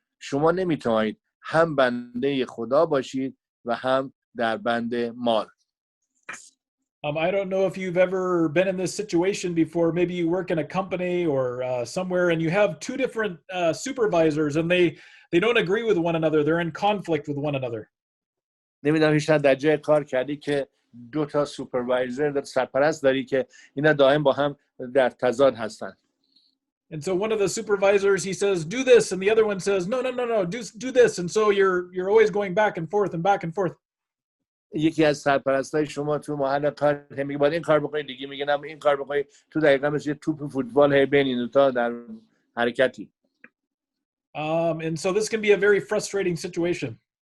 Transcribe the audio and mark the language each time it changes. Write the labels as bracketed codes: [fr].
[fa] شما نمیتوانید هم بنده خدا باشید و هم در بند مال. [en] I don't know if you've ever been in this situation before. Maybe you work in a company or somewhere and you have two different supervisors and they don't agree with one another. They're in conflict with one another. [fa] نمیدونم هیچ در جای کار کردی که دو تا سوپروایزر سرپرست داری که اینا دائم با هم در تضاد هستن. [en] And so one of the supervisors, he says, do this. And the other one says, no, do this. And so you're always going back and forth and back and forth. [fa] یکی از سرپرستای شما تو محل کار میگه باید این کار بکنید، دیگه میگه نه این کار بکنید. تو دقیقاً مثل توپ فوتبال هی بین این دو تا در حرکتی. [en] And so this can be a very frustrating situation.